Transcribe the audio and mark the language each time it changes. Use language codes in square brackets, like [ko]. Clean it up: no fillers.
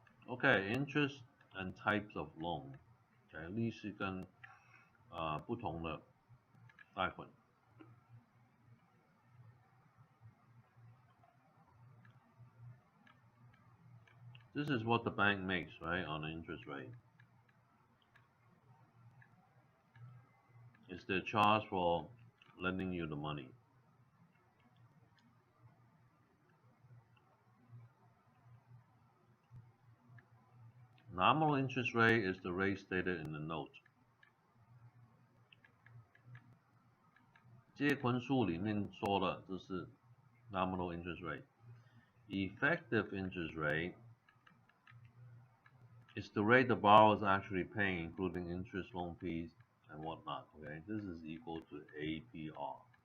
[en] Okay, interest and types of loan. [zh] Okay, 利息跟不同的贷款。 [en] This is what the bank makes, right, on the interest rate. It's their charge for lending you the money. Nominal interest rate is the rate stated in the note. [zh] 借款书里面说的这是 nominal interest rate. [en] Effective interest rate is the rate the borrower is actually paying, including interest, loan fees, and whatnot. Okay, this is equal to APR.